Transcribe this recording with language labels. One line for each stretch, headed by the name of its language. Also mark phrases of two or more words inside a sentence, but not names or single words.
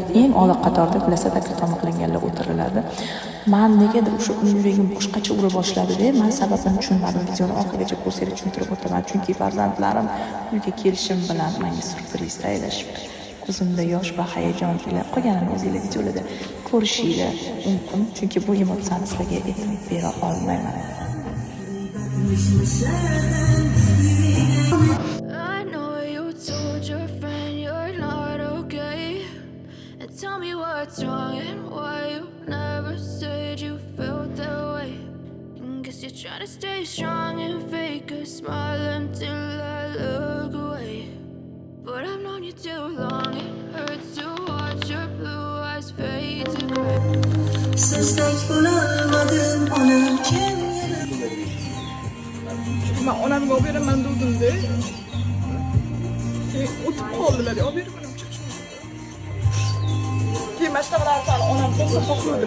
Uzbek: Eng old qatorda klassa taklifnoma qilinganlar o'tiriladi. Men negadir o'sha yuragim boshqacha ura boshladi-da, men sababini tushunmadim. Videoni oxirigacha ko'rsangiz tushuntirib o'taman. Chunki farzandlarim uyga kelishim bilan menga syurpriz tayyorlashibdi. Ko'zimda yosh va hayajon ila qolganini o'zingizlar videolarda ko'rishingiz mumkin. Chunki bu emotsiyani sizlarga aytib bera olmayman.
English: I know you told your friend you're not okay. And tell me what's wrong and why you never said you felt that way. And guess you're trying to stay strong and fake a smile until I look away. But I've known you too long, it hurts to watch your blue eyes fade to gray.
Uzbek: Sizdek bo'lolmadim onam kim Ben onamga olib beraman dedim-da. Keyin o'tib qoldilar. Olib bermadim chiqishni. Keyin mana shunaqa narsani onam bo'lsa xohlaydilar.